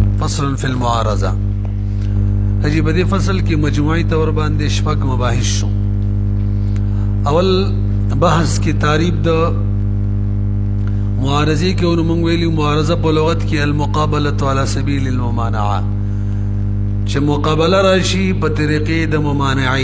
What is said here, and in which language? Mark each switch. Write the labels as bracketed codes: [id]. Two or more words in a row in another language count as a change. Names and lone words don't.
[ar] فصل فی المعارضه. [ps] حجی بدی فصل کی مجموعی طور باندې شپږ مباحث شو. اول بحث کی تعریف د معارضه کې ونو مونږ ویلی معارضه په لغت کې [ar] المقابله علی سبیل الممانعه، [ps] چې مقابله راشي په طریقې د ممانعي.